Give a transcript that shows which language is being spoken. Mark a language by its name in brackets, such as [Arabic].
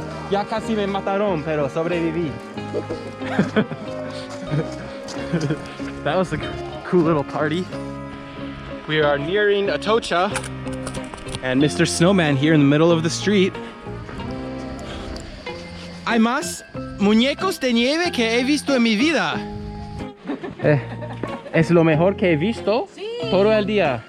[Spanish] Ya casi me mataron, pero sobreviví. [English] That was a cool little party. We are nearing Atocha, and Mr. Snowman here in the middle of the street. [Spanish] Hay más muñecos de nieve que he visto en mi vida. Es lo mejor que he visto todo el día.